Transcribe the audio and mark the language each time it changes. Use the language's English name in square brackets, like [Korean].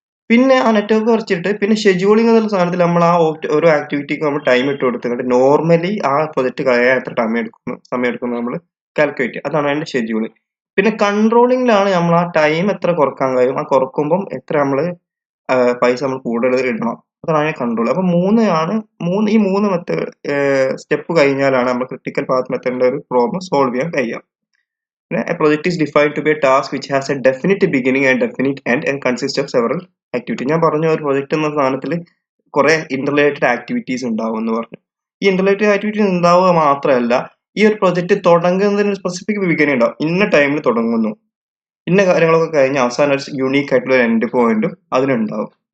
[Malayalam] പിന്നെ ആ നെറ്റ്വർക്ക് വരച്ചിട്ട് പിന്നെ ഷെഡ്യൂളിംഗ് എന്നുള്ള സാധനത്തിൽ നമ്മൾ ആ ഓരോ ആക്ടിവിറ്റിക്ക് നമ്മൾ ടൈം ഇട്ട് കൊടുത്തിട്ട് നോർമലി ആ പ്രൊജക്ട് കഴിയാൻ എത്ര സമയം എടുക്കുന്നു നമ്മൾ കാൽക്കുലേറ്റ് ചെയ്യുക. അതാണ് അതിന്റെ ഷെഡ്യൂളിംഗ്. പിന്നെ കൺട്രോളിംഗിലാണ് നമ്മൾ ആ ടൈം എത്ര കുറക്കാൻ കഴിയും, ആ കുറക്കുമ്പം എത്ര നമ്മൾ പൈസ നമ്മൾ കൂടുതൽ ഇടണം, അതാണ് കൺട്രോൾ. അപ്പൊ ഈ മൂന്ന് മെത്തേഡ് സ്റ്റെപ്പ് കഴിഞ്ഞാലാണ് നമ്മൾ ക്രിട്ടിക്കൽ പാത്ത് മെത്തേഡിന്റെ ഒരു പ്രോബ്ലം സോൾവ് ചെയ്യാൻ കഴിയുക. [English] A project is defined to be a task which has a definite beginning and definite end and consists of several activities. [Malayalam] ഞാൻ പറഞ്ഞു ഒരു പ്രൊജക്ട് എന്ന സാധനത്തിൽ കുറെ ഇന്റർറിലേറ്റഡ് ആക്ടിവിറ്റീസ് ഉണ്ടാവും എന്ന് പറഞ്ഞു. ഈ ഇന്റർറിലേറ്റഡ് ആക്ടിവിറ്റീസ് ഉണ്ടാവുക മാത്രമല്ല, ഈ ഒരു പ്രൊജക്ട് തുടങ്ങുന്നതിന് സ്പെസിഫിക് ബിഗിനിങ് ഉണ്ടാവും. ഇന്ന ടൈമിൽ തുടങ്ങുന്നു, ഇന്ന കാര്യങ്ങളൊക്കെ കഴിഞ്ഞ് അവസാനം ഒരു യൂണീക്ക് ആയിട്ടുള്ള ഒരു എൻഡ് പോയിന്റും അതിനുണ്ടാവും.